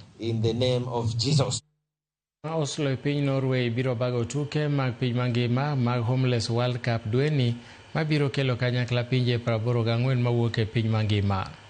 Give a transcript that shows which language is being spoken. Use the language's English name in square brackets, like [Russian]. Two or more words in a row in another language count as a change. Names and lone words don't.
[English] in the name of Jesus. [Luo (Kenya and Tanzania)] Oslo piny Norway biro bago tuke mag piny mangima mag Homeless World Cup dweni mabiro kelo kanyakla pinje 84 mawuok e piny mangima.